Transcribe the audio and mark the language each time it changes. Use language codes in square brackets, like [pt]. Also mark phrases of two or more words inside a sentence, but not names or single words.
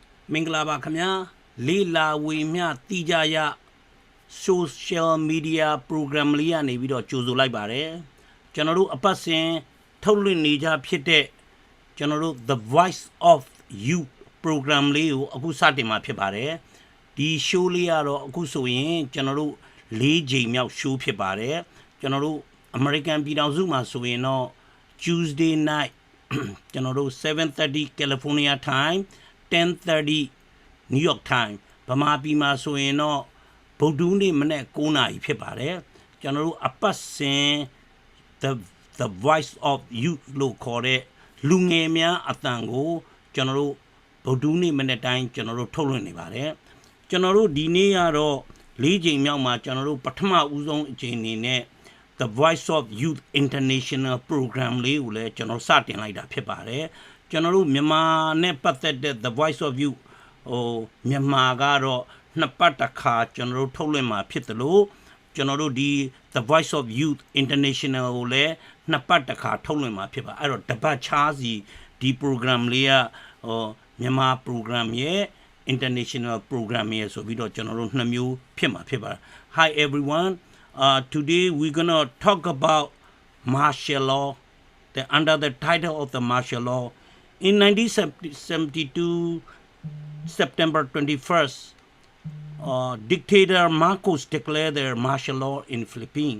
[my] မင်္ဂလာပါခင်ဗျာလေးလာဝေမျှတိကြရ [en] social media program [my] လေးကနေပြီးတော့ကြိုဆိုလိုက်ပါတယ်ကျွန်တော်တို့အပတ်စဉ်ထုတ်လွှင့်နေကြဖြစ်တဲ့ကျွန်တော်တို့ [en] The Voice of Youth program [my] လေးကိုအခုစတင်မှာဖြစ်ပါတယ်ဒီ show လေးကတော့အခုဆိုရင်ကျွန်တော်တို့၄ချိန်မြောက် show ဖြစ်ပါတယ်ကျွန် တော်တို့ American ပြည်ထောင်စုမှာဆိုရင်တော့ [en] Tuesday night [my] ကျွန်တော်တို့ [en] 7:30 California time 10:30 New York time [my] ဗမာပြည်မှာဆိုရင်တော့ဗုဒ္ဓနေ့မနေ့9နာရီဖြစ်ပါတယ်ကျွန်တော်တို့အပတ်စဉ် [en] the voice of youth [my] လို့ခေါ်တဲ့လူ ငယ်များအသံကိုကျွန်တော်တို့ဗုဒ္ဓနေ့မနေ့တိုင်းကျွန်တော်တို့ထုတ်လွှင့်နေပါတယ်ကျွန်တော်တို့ဒီနေ့ကတော့၄ချိန်မြောက်မှာကျွန်တော်တို့ပထမဦးဆုံးအချိန်အနေ နဲ့ [en] The Voice of Youth International Program [my] လေးကိုလည်းကျွန်တော်စတင်လိုက်တာဖြစ်ပါတယ်ကျွန်တော်တို့မြန်မာနဲ့ပတ်သက်တဲ့ [en] The Voice of [my] Youth မြန်မာကတော့နှစ်ပတ်တစ်ခါကျွန်တော်တို့ထုတ်လွှင့်မှာဖြစ်တယ်လို့ကျွန်တော်တို့ဒီ [en] The Voice of [my] Youth International ကိုလည်းနှစ်ပတ်တစ်ခါထုတ်လွှင့်မှာဖြစ်ပါအဲ့တော့တပတ်ချားစီ ဒီ program လေးကမြန်မာ program ရဲ့ international program ရဲ့ဆိုပြီးတော့ကျွန်တော်တို့နှစ်မျိုးဖြစ်မှာဖြစ်ပါ [en] Hi everyone today we're going to talk about martial law under the title of the martial law in 1972 September 21st dictator Marcos declared their martial law in Philippines.